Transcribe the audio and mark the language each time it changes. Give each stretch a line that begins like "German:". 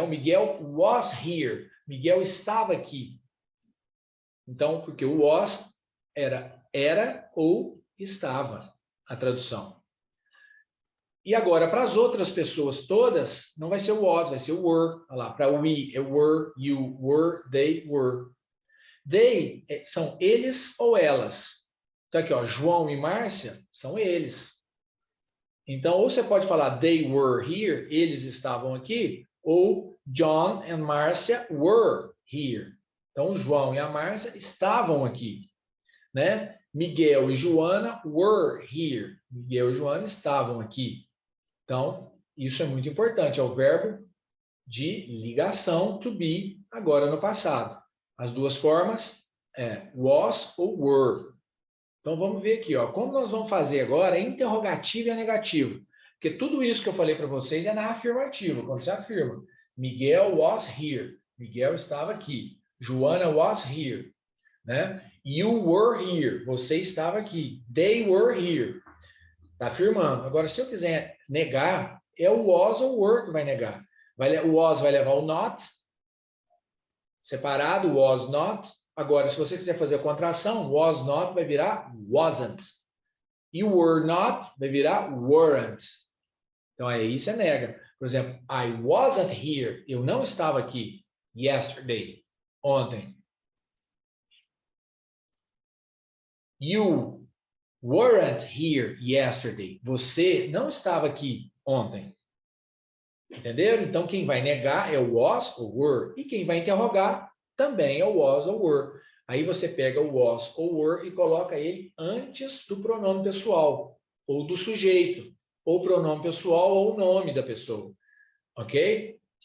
Portuguese: O Miguel
English: was here.
Portuguese: Miguel estava aqui. Então, porque o was era ou estava, a tradução. E agora, para as outras pessoas todas, não vai ser o was, vai ser o were. Olha lá, para we é were,
English: you were, they were.
Portuguese: They são eles ou elas. Então aqui, ó, João e Márcia são eles. Então, ou você pode falar
English: they were here,
Portuguese: eles estavam aqui, ou
English: John and Marcia were here.
Portuguese: Então, o João e a Márcia estavam aqui, né? Miguel e Joana
English: were here.
Portuguese: Miguel e Joana estavam aqui. Então, isso é muito importante. É o verbo de ligação to be agora no passado. As duas formas é was ou were. Então vamos ver aqui, ó, como nós vamos fazer agora interrogativo e negativo. Porque tudo isso que eu falei para vocês é na afirmativa, quando você afirma.
English: Miguel was here.
Portuguese: Miguel estava aqui.
English: Joana was here,
Portuguese: né?
English: You were here.
Portuguese: Você estava aqui.
English: They were here.
Portuguese: Está afirmando. Agora, se eu quiser negar, é o was ou were que vai negar. O was vai levar o not, separado, was not. Agora, se você quiser fazer a contração, was not vai virar wasn't. E were not vai virar weren't. Então, aí você nega. Por exemplo,
English: I wasn't here.
Portuguese: Eu não estava aqui.
English: Yesterday.
Portuguese: Ontem.
English: You weren't here yesterday.
Portuguese: Você não estava aqui ontem. Entenderam? Então, quem vai negar é o was ou were. E quem vai interrogar também é o was ou were. Aí você pega o was ou were e coloca ele antes do pronome pessoal, ou do sujeito, ou pronome pessoal ou o nome da pessoa. Ok?